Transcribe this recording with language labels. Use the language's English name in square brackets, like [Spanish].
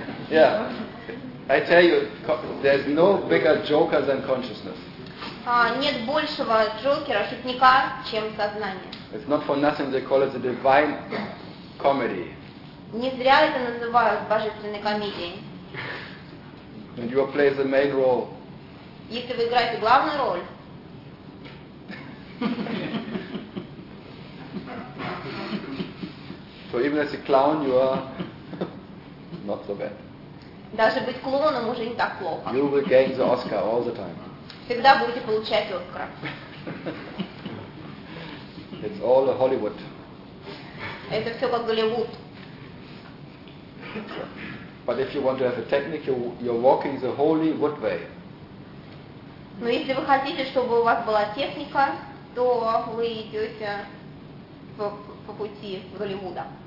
[English] Yeah, I tell you, there's no bigger joker than consciousness. [Russian] Нет большего джокера, шутника, чем сознание. [English] It's not for nothing they call it the divine comedy. [Russian] Не зря это называют божественной комедией. [English] And you play the main role. [Russian] Если вы играете главную роль. [English] So even as a clown, you are not so bad. [Russian] Даже быть клоуном уже не так плохо. [English] You will gain the Oscar all the time. [Russian] Всегда будете получать Оскар. [English] It's all a Hollywood. [Russian] Это все как Голливуд. [English] But if you want to have a technique, you're walking the holy wood way. [Russian] Но если вы хотите, чтобы у вас была техника, то вы идете по пути Голливуда.